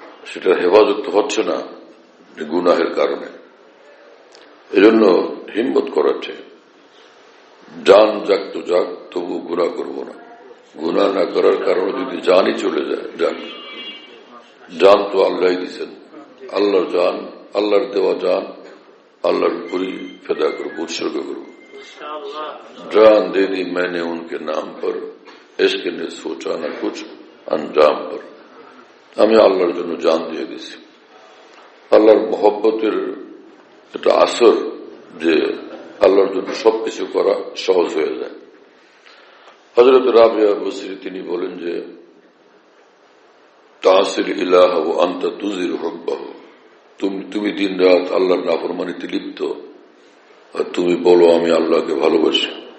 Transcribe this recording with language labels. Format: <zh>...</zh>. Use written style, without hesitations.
<bn>সেটা হেফাজত হচ্ছে না গুনাহের কারণে। এজন্য হিম্মত করাচ্ছে, জান যাক তো যাক, তবু গুনাহ করব না। গুনাহ না করার কারণে যদি জানই চলে যায়, যাক, জান তো আল্লাহ দিচ্ছেন, আল্লাহর জান, আল্লাহর দেওয়া জান আল্লাহর উপরই ফেদা করব, উৎসর্গ করব।</bn> <hi>जान दे दी मैंने उनके नाम पर, इश्क ने सोचा ना कुछ अंजाम पर।</hi> <bn>আমি আল্লাহর জন্য জান দিয়ে দিছি। আল্লাহর মহব্বতের একটা আসর যে আল্লাহর জন্য সবকিছু করা সহজ হয়ে যায়। হযরত রাবিয়া বসরি তিনি বলেন যে</bn> <ar>তাসিল ইলাহ ওয়া আনতা তুজির হুব্বাহু,</ar> <bn>তুমি দিন রাত আল্লাহর নাফরমানিতে লিপ্ত আর তুমি বলো আমি আল্লাহকে ভালোবাসি।</bn>